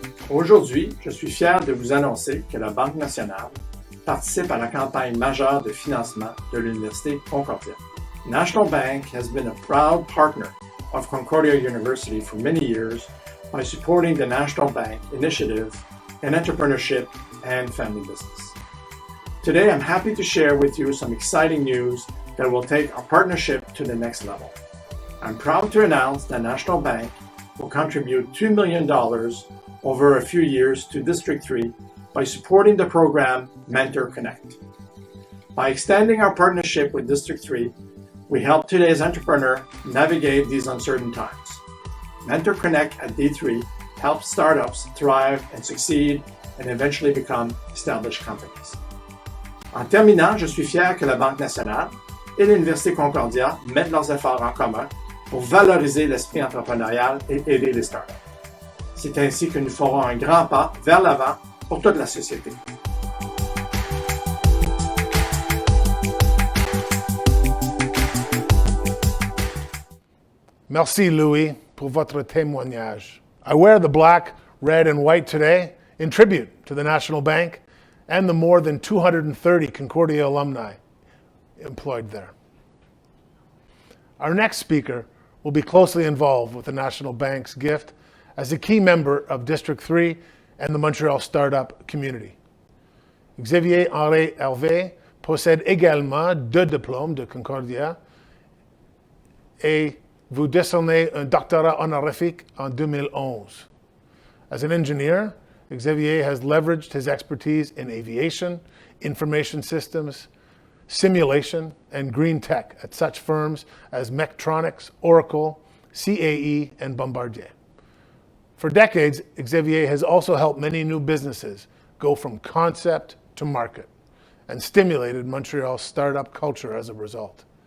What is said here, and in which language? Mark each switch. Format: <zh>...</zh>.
<fr>Aujourd'hui, je suis fier de vous annoncer que la Banque nationale participe à la campagne majeure de financement de l'Université Concordia.</fr> <en>National Bank has been a proud partner of Concordia University for many years by supporting the National Bank Initiative in Entrepreneurship and Family Business. Today, I'm happy to share with you some exciting news that will take our partnership to the next level. I'm proud to announce that National Bank will contribute $2 million over a few years to District 3 by supporting the program MentorConnect. By extending our partnership with District 3, we help today's entrepreneur navigate these uncertain times. MentorConnect at D3 helps startups thrive and succeed and eventually become established companies.</en> <fr>En terminant, je suis fier que la Banque nationale et l'Université Concordia mettent leurs efforts en commun pour valoriser l'esprit entrepreneurial et aider les startups. C'est ainsi que nous ferons un grand pas vers l'avant pour toute la société. Merci, Louis, pour votre témoignage.</fr> <en>I wear the black, red, and white today in tribute to the National Bank and the more than 230 Concordia alumni employed there. Our next speaker will be closely involved with the National Bank's gift as a key member of District 3 and the Montreal startup community.</en> <fr>Xavier-Henri Hervé possède également 2 diplômes de Concordia et vous décernez un doctorat honorifique en 2011.</fr> <en>As an engineer, Xavier has leveraged his expertise in aviation, information systems, simulation, and green tech at such firms as Mechatronics, Oracle, CAE, and Bombardier. For decades, Xavier has also helped many new businesses go from concept to market and stimulated Montreal's startup culture as a result.</en>